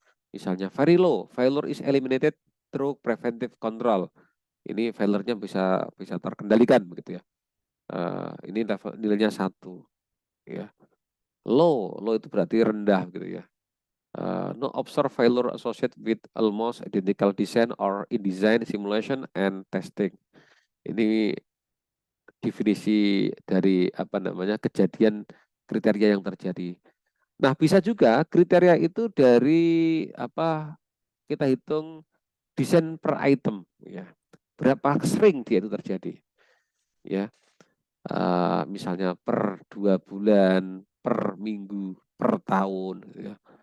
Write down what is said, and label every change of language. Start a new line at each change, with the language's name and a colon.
English: Misalnya very low, failure is eliminated through preventive control.
Indonesian: Ini failure-nya bisa bisa terkendalikan begitu ya. Ini level nilainya 1 ya. Low itu berarti rendah gitu ya.
English: No observed failure associated with almost identical design or in design simulation and testing.
Indonesian: Ini definisi dari apa namanya kejadian kriteria yang terjadi. Nah, bisa juga kriteria itu dari apa kita hitung desain per item ya. Berapa sering dia itu terjadi ya. Misalnya per 2 bulan, per minggu, per tahun ya.